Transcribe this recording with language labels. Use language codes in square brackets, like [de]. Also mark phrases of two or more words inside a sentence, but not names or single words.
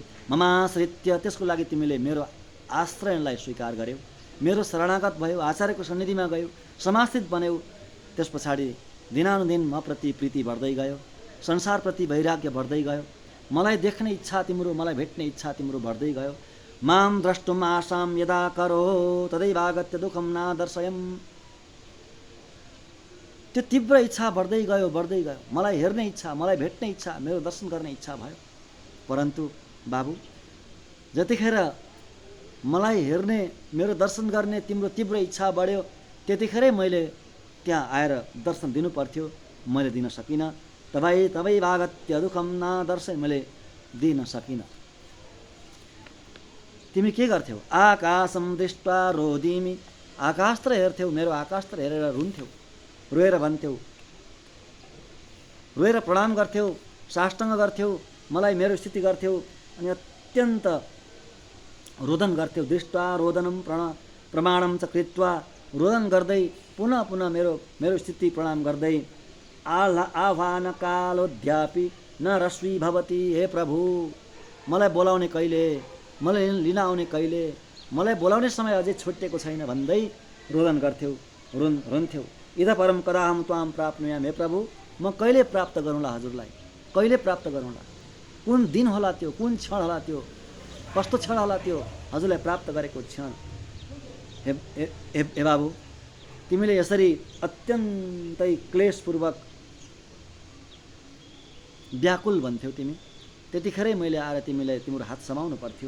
[ne] ममाश्रित्य, त्यसको लागि तिमीले मेरो आश्रयलाई स्वीकार गर्यौ, मेरो शरणागत भयो, आचार्यको सन्निधिमा गयौ, समाश्रित बन्यौ। त्यस पछाडि दिनानुदिन म प्रति प्रीति बढ्दै गयो, संसारप्रति वैराग्य बढ्दै गयो, मलाई देख्ने इच्छा तिम्रो, मलाई भेट्ने इच्छा तिम्रो बढ्दै गयो। [sa] माम द्रष्टुम आशाम यदा करो तदैवागत्य दुःखम नादर्शयम, [ne] त्यो तीव्र इच्छा बढ्दै गयो, बढ्दै गयो, मलाई हेर्ने इच्छा, मलाई भेट्ने इच्छा, मेरो दर्शन गर्ने इच्छा भयो। परन्तु बाबु, जतिखेर मलाई हेर्ने, मेरो दर्शन गर्ने तिम्रो तीव्र इच्छा बढ्यो, त्यतिखेरै मैले त्यहाँ आएर दर्शन दिनु पर्थ्यो, मैले दिन सकिनँ। [sa] तवैवागत्य दुःखम नादर्शय, [ne] मैले दिन सकिनँ। तिमी के गर्थ्यौ? [sa] आकाशम दृष्ट्वा रोदिमि, [ne] आकाशतिर हेर्थ्यौ, मेरो आकाशतिर हेरेर रुन्थ्यौ, रोएर भन्थ्यौ, रोएर प्रणाम गर्थ्यौ, साष्टाङ्ग गर्थ्यौ, मलाई मेरो स्थिति गर्थ्यौ, अनि अत्यन्त रोदन गर्थ्यौ। [sa] दृष्ट्वा रोदनम प्रमाणम च कृत्वा, [ne] रोदन गर्दै पुनः पुनः मेरो स्थिति प्रणाम गर्दै [sa] आह्वान कालोध्यापि न रश्मि भवति, [ne] हे प्रभु मलाई बोलाउने कहिले, मलाई लिन आउने कहिले, मलाई बोलाउने समय अझै छुट्टेको छैन भन्दै रोदन गर्थ्यौ, रुन्थ्यौ। [sa] इद परम कदा हम त्वाम प्राप्नुयाम, [ne] हे प्रभु म कहिले प्राप्त गरौँला हजुरलाई, कहिले प्राप्त गरौँला, कुन दिन होला त्यो, कुन क्षण होला त्यो, कस्तो क्षण होला त्यो हजुरलाई प्राप्त गरेको क्षण। हे बाबु, तिमीले यसरी अत्यन्तै क्लेशपूर्वक व्याकुल भन्थ्यौ तिमी, त्यतिखेरै मैले आएर तिमीलाई तिम्रो हात समाउनु पर्थ्यो।